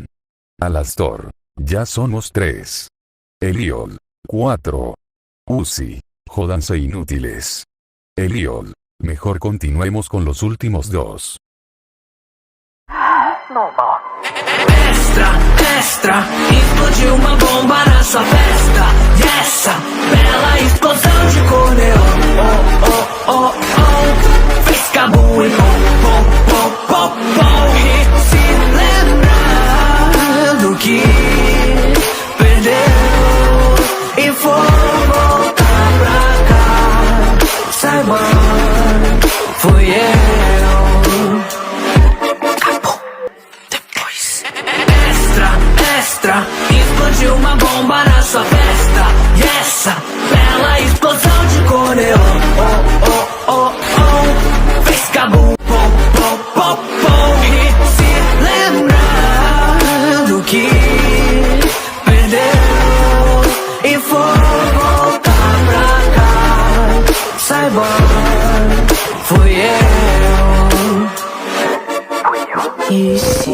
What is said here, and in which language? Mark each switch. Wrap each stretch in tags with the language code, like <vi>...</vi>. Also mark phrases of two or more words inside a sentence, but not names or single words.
<es>Alastor, ya somos 3. Eliol, 4. Uzi, jódanse inútiles. Eliol, mejor continuemos con los últimos 2.</es> <pt>Extra, extra, explodiu uma bomba na sua festa. E essa bela explosão de cor neon, oh, oh, oh, oh, fez cabum e pom, pom, pom, pom, pom. E se lembrando que perdeu e foi voltar pra cá, saiba, fui eu. Extra, explodiu uma bomba na sua festa. E essa bela explosão de cor neon, oh, oh, oh, oh, fez cabum, pom, pom, pom, pom. E se lembrando que perdeu e foi voltar pra cá, saiba, fui eu.</pt>